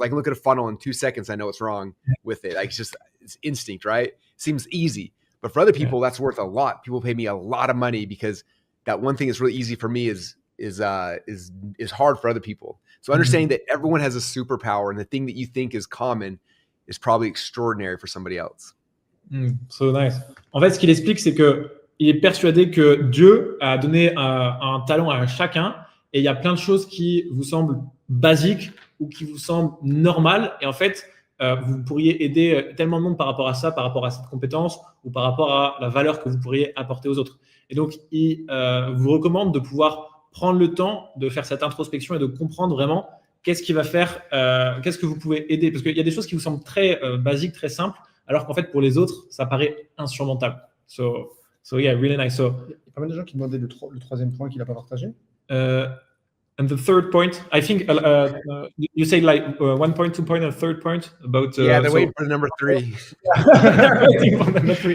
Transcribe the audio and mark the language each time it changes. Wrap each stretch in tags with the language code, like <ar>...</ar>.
<en>I can look at a funnel in 2 seconds. I know what's wrong with it. Like, it's instinct, right? Seems easy. But for other people, that's worth a lot. People pay me a lot of money because that one thing that's really easy for me is hard for other people. So understanding that everyone has a superpower, and the thing that you think is common is probably extraordinary for somebody else. So nice.</en> <fr>En fait, ce qu'il explique, c'est que il est persuadé que Dieu a donné un talent à chacun, et il y a plein de choses qui vous semblent basiques ou qui vous semblent normales, et en fait, vous pourriez aider tellement de monde par rapport à ça, par rapport à cette compétence, ou par rapport à la valeur que vous pourriez apporter aux autres. Et donc, il vous recommande de pouvoir prendre le temps de faire cette introspection et de comprendre vraiment qu'est-ce qui va faire, qu'est-ce que vous pouvez aider. Parce qu'il y a des choses qui vous semblent très basiques, très simples, alors qu'en fait, pour les autres, ça paraît insurmontable.</fr> <en>So yeah, really nice.</en> <fr>Il y a pas mal de gens qui demandaient le troisième point qu'il n'a pas partagé.</fr> <en>And the third point, I think you say like 1 point, 2 point, and third point about. Yeah, they're waiting for the number 3. They're waiting for number 3.</en>